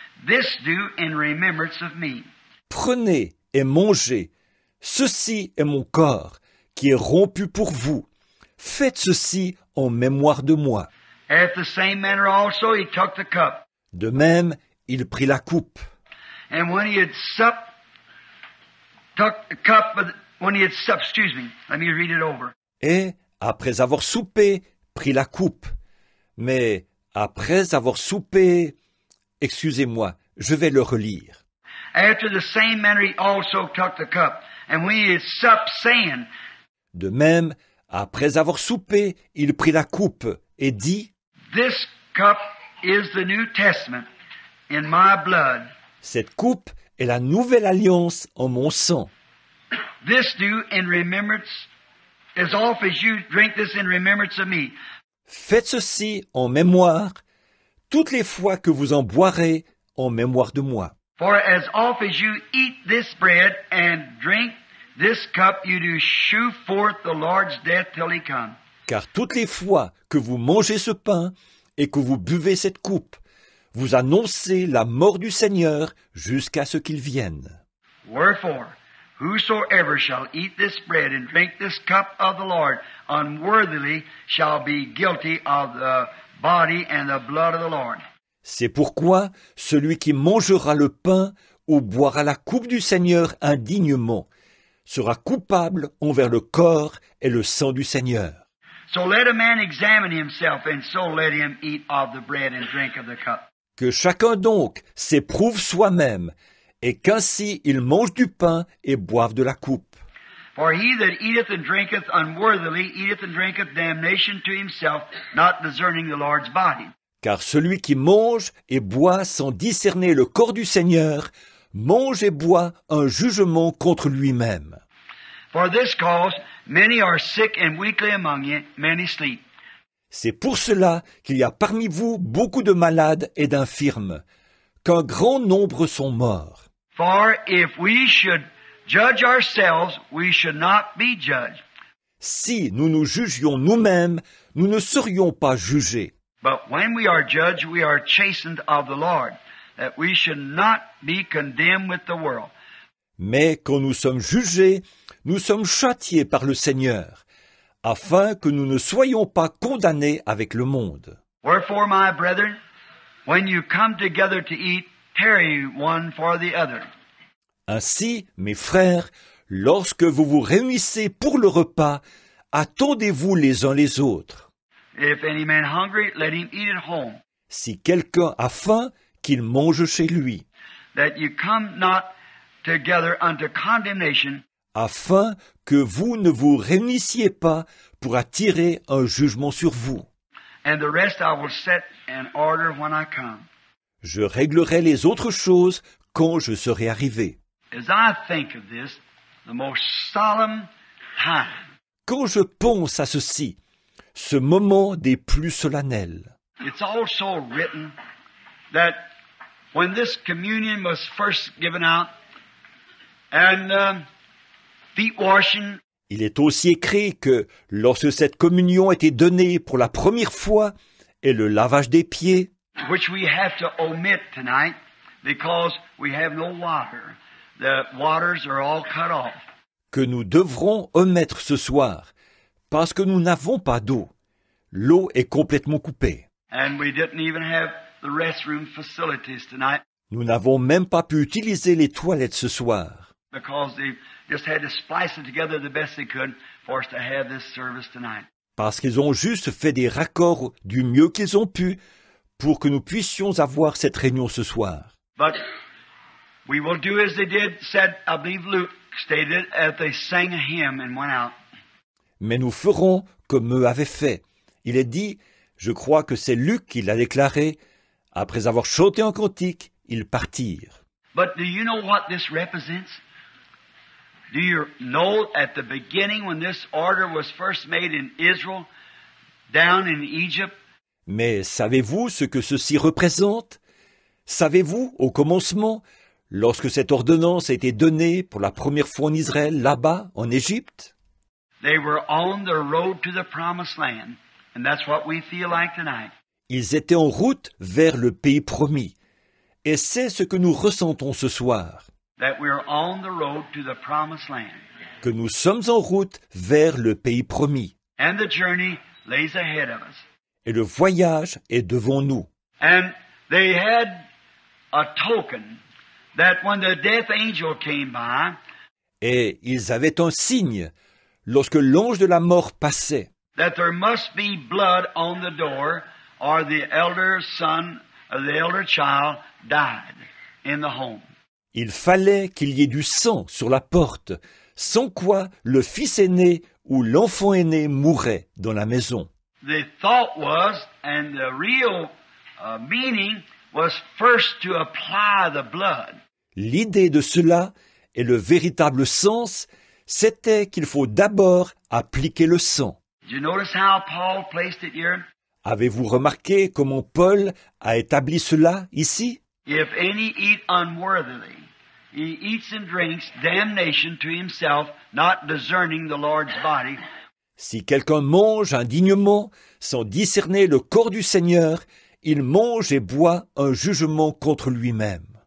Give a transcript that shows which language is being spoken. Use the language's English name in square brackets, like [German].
[English] This do in remembrance of me. [French] Prenez et mangez, ceci est mon corps, qui est rompu pour vous. Faites ceci en mémoire de moi. [English] After the same manner also he took the cup. [French] De même, il prit la coupe. [English] And when he had supped, took the cup, let me read it over. [French] Et, après avoir soupé, prit la coupe. Mais, après avoir soupé, excusez-moi, je vais le relire. [English] After the same manner he also took the cup. And when he had supped, saying, [French] De même, après avoir soupé, il prit la coupe et dit, [English] This cup is the New Testament in my blood. [French] Cette coupe est la nouvelle alliance en mon sang. [English] This do in remembrance, as oft as you drink this in remembrance of me. [French] Faites ceci en mémoire, toutes les fois que vous en boirez en mémoire de moi. [English] For as oft as you eat this bread and drink this cup, you do shew forth the Lord's death till he come. [French] Car toutes les fois que vous mangez ce pain et que vous buvez cette coupe, vous annoncez la mort du Seigneur jusqu'à ce qu'il vienne. [English] Wherefore, whosoever shall eat this bread and drink this cup of the Lord unworthily shall be guilty of the body and the blood of the Lord. [French] C'est pourquoi celui qui mangera le pain ou boira la coupe du Seigneur indignement sera coupable envers le corps et le sang du Seigneur. [English] So let a man examine himself, and so let him eat of the bread and drink of the cup. [French] Que chacun donc s'éprouve soi-même, et qu'ainsi il mange du pain et boive de la coupe. [English] For he that eateth and drinketh unworthily eateth and drinketh damnation to himself, not discerning the Lord's body. [French] Car celui qui mange et boit sans discerner le corps du Seigneur, mange et boit un jugement contre lui-même. [English] For this cause many are sick and weakly among you, many sleep. [French] C'est pour cela qu'il y a parmi vous beaucoup de malades et d'infirmes, qu'un grand nombre sont morts. [English] For if we should judge ourselves, we should not be judged. [French] Si nous nous jugions nous-mêmes, nous ne serions pas jugés. [English] But when we are judged, we are chastened of the Lord, that we should not be condemned with the world. [French] Mais quand nous sommes jugés, nous sommes châtiés par le Seigneur, afin que nous ne soyons pas condamnés avec le monde. [English] Wherefore, my brethren, when you come together to eat, tarry one for the other. [French] Ainsi, mes frères, lorsque vous vous réunissez pour le repas, attendez-vous les uns les autres. [English] If any man hungry, let him eat at home, [French] Si quelqu'un a faim, qu'il mange chez lui, [English] that you come not together unto condemnation, [French] afin que vous ne vous réunissiez pas pour attirer un jugement sur vous. [English] and the rest I will set in order when I come. [French] Je réglerai les autres choses quand je serai arrivé. [English] As I think of this, the most solemn time, [French] Quand je pense à ceci, ce moment des plus solennels, [English] it's also written that when this communion was first given out, and feet washing, [French] il est aussi écrit que lorsque cette communion était donnée pour la première fois et le lavage des pieds, [English] which we have to omit tonight because we have no water. The waters are all cut off. [French] que nous devrons omettre ce soir, parce que nous n'avons pas d'eau. L'eau est complètement coupée. [English] And we didn't even have the restroom facilities tonight [French] Nous n'avons même pas pu utiliser les toilettes ce soir, [English] because they just had to splice it together the best they could for us to have this service tonight. [French] parce qu'ils ont juste fait des raccords du mieux qu'ils ont pu pour que nous puissions avoir cette réunion ce soir. [English] But we will do as they did, said, I believe Luke stated, as they sang a hymn and went out. [French] Mais nous ferons comme eux avaient fait. Il est dit, je crois que c'est Luc qui l'a déclaré, après avoir chanté un cantique, ils partirent. [English] But do you know what this represents? Do you know at the beginning when this order was first made in Israel, down in Egypt, [French] Mais savez-vous ce que ceci représente? Savez-vous, au commencement, lorsque cette ordonnance a été donnée pour la première fois en Israël, là-bas, en Égypte? [English] they were on the road to the promised land. And that's what we feel like tonight. [French] Ils étaient en route vers le pays promis. Et c'est ce que nous ressentons ce soir, [English] That we're on the road to the promised land. [French] que nous sommes en route vers le pays promis. [English] And the journey lays ahead of us. [French] Et le voyage est devant nous. [English] And they had a token that when the death angel came by, [French] Et ils avaient un signe lorsque l'ange de la mort passait, [English] that there must be blood on the door, or the elder son or the elder child died in the home. [French] il fallait qu'il y ait du sang sur la porte, sans quoi le fils aîné ou l'enfant aîné mourrait dans la maison. [English] The thought was, and the real meaning was first to apply the blood. [French] L'idée de cela et le véritable sens, c'était qu'il faut d'abord appliquer le sang. [English] Did you notice how Paul placed it here? [French] Avez-vous remarqué comment Paul a établi cela ici? [English] If any eat unworthily, he eats and drinks damnation to himself, not discerning the Lord's body. [French] Si quelqu'un mange indignement, sans discerner le corps du Seigneur, il mange et boit un jugement contre lui-même.